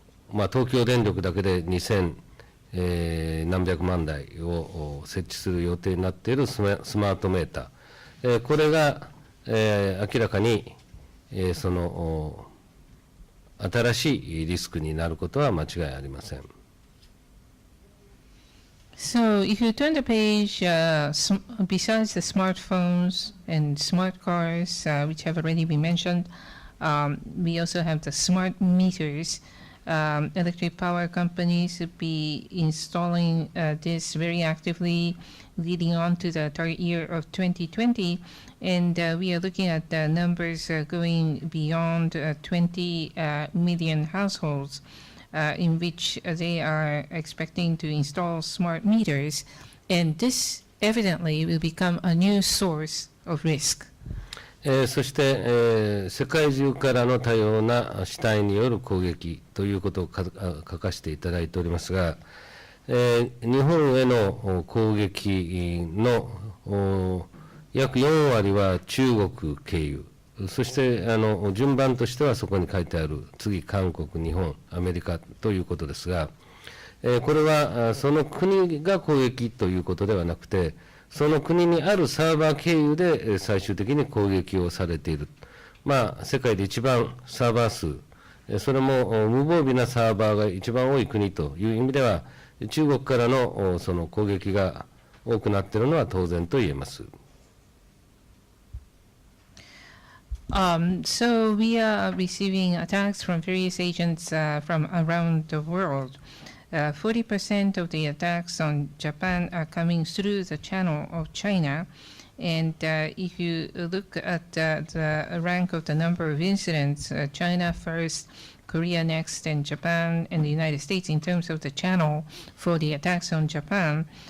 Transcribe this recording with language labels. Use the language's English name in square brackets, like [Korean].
[Japanese] 東京電力だけで2000、何百万台を設置する予定になっているスマートメーター、これが、明らかにその新しいリスクになることは間違いありません。 [English] So if you turn the page, besides the smartphones and smart cars, which have already been mentioned, we also have the smart meters. Electric power companies will be installing this very actively leading on to the target year of 2020. And we are looking at the numbers going beyond 20 million households in which they are expecting to install smart meters. And this evidently will become a new source of risk. [Japanese] そして、世界中からの多様な主体による攻撃ということを書かせていただいておりますが、日本への攻撃の約4割は中国経由、そして順番としてはそこに書いてある次韓国、日本、アメリカということですが、これはその国が攻撃ということではなくて、その国にあるサーバー経由で最終的に攻撃をされている、世界で一番サーバー数、それも無防備なサーバーが一番多い国という意味では、中国からのその攻撃が多くなっているのは当然と言えます。 [English] So we are receiving attacks from various agents from around the world. 40% of the attacks on Japan are coming through the channel of China. And if you look at the rank of the number of incidents, China first, Korea next, and Japan and the United States in terms of the channel for the attacks on Japan.